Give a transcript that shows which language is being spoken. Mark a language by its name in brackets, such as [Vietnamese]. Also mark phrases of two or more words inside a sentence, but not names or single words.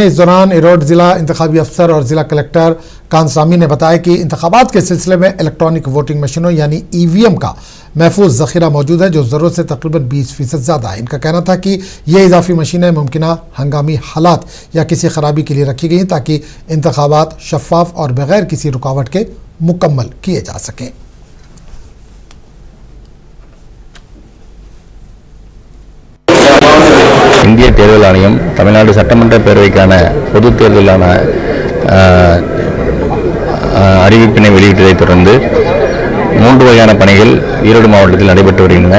[Urdu] اس دوران ایروڈ ضلع انتخابی افسر اور ضلع کلکٹر کانسامی نے بتایا کہ انتخابات کے سلسلے میں [English] electronic voting machines [Urdu] یعنی ای وی ایم کا محفوظ ذخیرہ موجود ہے، جو ضرورت سے تقریباً 20% زیادہ ہے. ان کا کہنا تھا کہ یہ اضافی مشینیں ممکنہ ہنگامی حالات یا کسی خرابی کے لیے رکھی گئیں تاکہ انتخابات شفاف اور بغیر کسی رکاوٹ کے مکمل کیے جا سکیں. [Tamil] இந்திய தேர்தல் ஆணையம் தமிழ்நாடு சட்டமன்ற பேரவைக்கான பொதுத் தேர்தலான அறிவிப்பினை வெளியிட்டதைத் தொடர்ந்து 3 வகையான பணிகள் ஈரோடு மாவட்டத்தில் நடைபெற்று வருகின்றன.